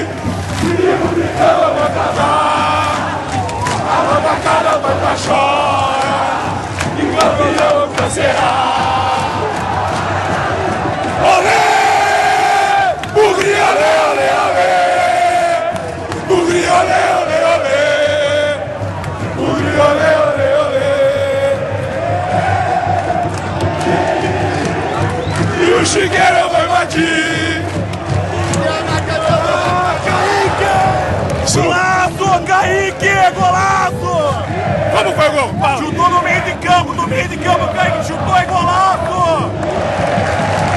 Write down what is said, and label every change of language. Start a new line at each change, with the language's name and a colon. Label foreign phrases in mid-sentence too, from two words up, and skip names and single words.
Portuguese: Ela vai casar, a babacada vai pra chora, e o avião crescerá. Olé! Hungria, olé, olé, olé! Hungria, olé, olé, olé! Hungria, olé, olé, olé! E o Shigeru vai bater. Golaço, Kaique, golaço! Como foi o gol? Fala. Chutou no meio de campo, Kaique chutou e golaço!